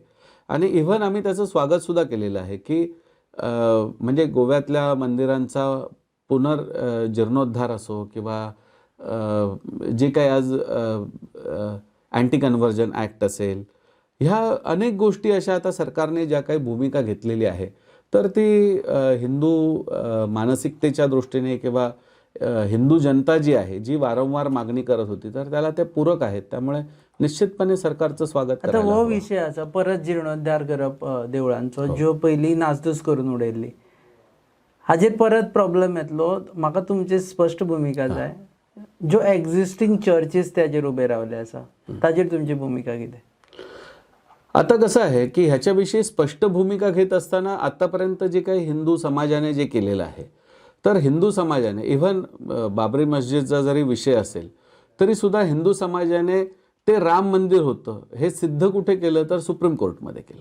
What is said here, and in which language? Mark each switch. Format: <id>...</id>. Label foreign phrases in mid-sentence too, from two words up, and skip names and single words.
<mr>आणि इव्हन आम्ही त्याचं स्वागतसुद्धा केलेलं आहे की म्हणजे गोव्यातल्या मंदिरांचा जीर्णोद्धार असो किंवा जे काही आज</mr> <en>anti conversion act</en> <mr>असेल, ह्या अनेक गोष्टी अशा आता सरकारने ज्या काही भूमिका घेतलेली आहे तर ती हिंदू मानसिकतेच्या दृष्टीने किंवा हिंदू जनता जी आहे जी वारंवार मागणी करत होती तर त्याला ते पूरक आहेत. त्यामुळे निश्चितपणे सरकारचं स्वागत</mr> <kok>आता हो विषय आसा परत जीर्णोद्धार करप देवळांचो ज्यो पयलीं नासधूस करून उडयल्ली, हाजेर परत प्रॉब्लेम येतलो. म्हाका तुमची स्पश्ट भूमिका जाय. ज्यो</kok> <en>existing churches</en> <kok>त्याचेर उबे रावले आसा ताजेर तुमची भूमिका कितें?</kok> <mr>आता कसं आहे की ह्याच्याविषयी स्पष्ट भूमिका घेत असताना आतापर्यंत जे काही हिंदू समाजाने जे केलेलं आहे, तर हिंदू समाजाने इव्हन बाबरी मस्जिदचा जरी विषय असेल तरी सुद्धा हिंदू समाजाने ते राम मंदिर होतं हे सिद्ध कुठे केलं तर सुप्रीम कोर्टमध्ये केलं.</mr>